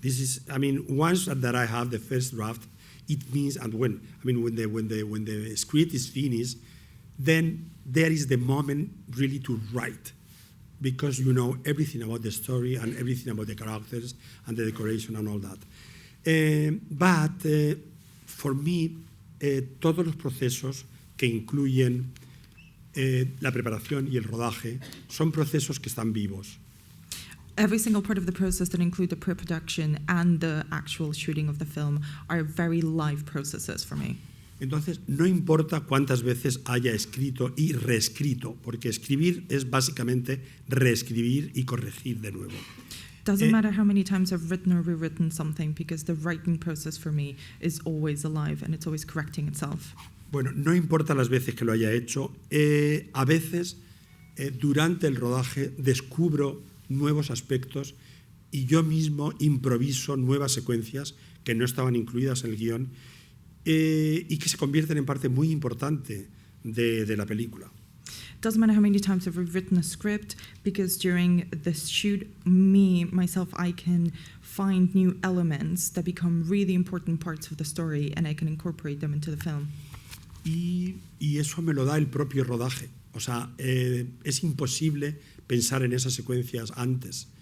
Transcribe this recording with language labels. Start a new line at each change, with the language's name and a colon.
English: This is, once that I have the first draft, it means, and when the script is finished, then there is the moment really to write, because you know everything about the story and everything about the characters and the decoration and all that. But for me,
Spanish: todos los procesos que incluyen la preparación y el rodaje son procesos que están vivos.
English: Every single part of the process that include the pre-production and the actual shooting of the film are very live processes for me.
Spanish: Entonces, no importa cuántas veces haya escrito y reescrito, porque escribir es básicamente reescribir y corregir de nuevo.
English: Doesn't matter how many times I've written or rewritten something, because the writing process for me is always alive and it's always correcting itself.
Spanish: Bueno, no importa las veces que lo haya hecho, a veces durante el rodaje descubro nuevos aspectos y yo mismo improviso nuevas secuencias que no estaban incluidas en el guión y que se convierten en parte muy importante de la película.
English: Doesn't matter how many times I've rewritten a script, because during the shoot, myself, I can find new elements that become really important parts of the story and I can incorporate them into the film.
Spanish: Y eso me lo da el propio rodaje. O sea, es imposible pensar en esas secuencias antes.